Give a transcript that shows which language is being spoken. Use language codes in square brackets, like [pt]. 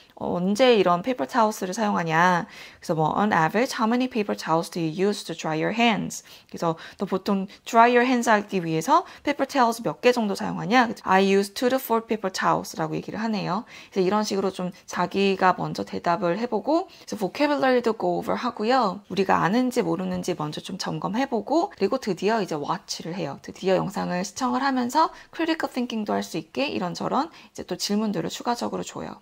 [ko] 언제 이런 페이퍼 타올스를 사용하냐. 그래서 뭐 [en] on average, how many paper towels do you use to dry your hands? [ko] 그래서 또 보통 [en] dry your hands [ko] 하기 위해서 [en] paper towels [ko] 몇 개 정도 사용하냐. [en] I use 2 to 4 paper towels [ko] 라고 얘기를 하네요. 그래서 이런 식으로 좀 자기가 먼저 대답을 해보고 그래서 vocabulary도 [en] go over [ko] 하고요. 우리가 아는지 모르는지 먼저 좀 점검해보고 그리고 드디어 이제 watch를 해요. 드디어 영상을 시청을 하면서 critical thinking도 할 수 있게 이런저런 이제 또 질문들을 추가적으로 줘요.